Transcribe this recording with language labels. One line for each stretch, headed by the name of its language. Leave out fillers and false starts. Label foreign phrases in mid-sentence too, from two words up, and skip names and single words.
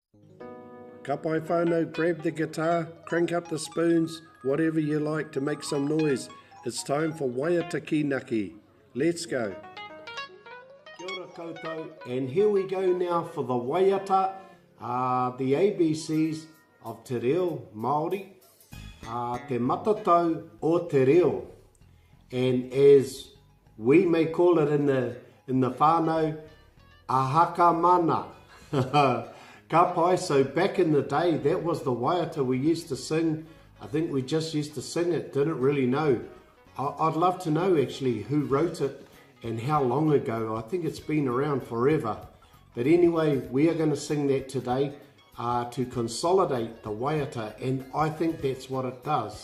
Māori: Ka pai whānau,
English: grab the guitar, crank up the spoons, whatever you like to make some noise. It's time for
Māori: WAIATA KÍNAKI.
English: Let's go.
Māori: Kia ora koutou,
English: and here we go now for the WAIATA, the ABCs of Te Reo Māori,
Māori: Te Matatau o Te Reo.
English: And as we may call it in the whānau,
Māori: ahaka mana. Ka pai,
English: so back in the day, that was the waiata we used to sing. I think we just used to sing it, didn't really know. I'd love to know actually who wrote it and how long ago. I think it's been around forever. But anyway, we are going to sing that today to consolidate the waiata, and I think that's what it does.